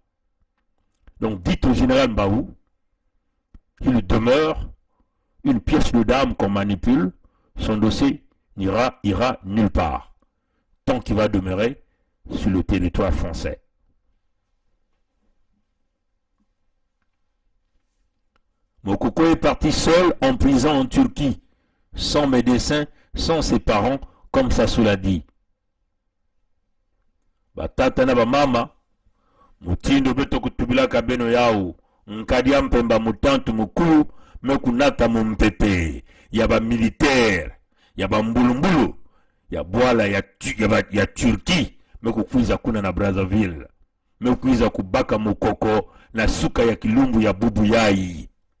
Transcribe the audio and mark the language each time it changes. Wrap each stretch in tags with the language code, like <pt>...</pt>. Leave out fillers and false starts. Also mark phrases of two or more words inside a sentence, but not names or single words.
<fr>Donc, dites au général Mbao qu'il demeure une pièce de dame qu'on manipule, son dossier ira nulle part, tant qu'il va demeurer sur le territoire français. Mokoko est parti seul en prison en Turquie, sans médecin, sans ses parents, comme Sassou l'a dit.</fr> <kg>Batata na bamama, mutindo beto kutubilaka beno yao, nkadia mpemba mutantu mukulu, mekunata mumpepe, yaba militaire, yaba mbulumbulu, ya bwala ya Turquie, mekukuiza kuna na Brazzaville, mekuiza kubaka mukoko na suka ya kilumbu ya bubu yai.</kg>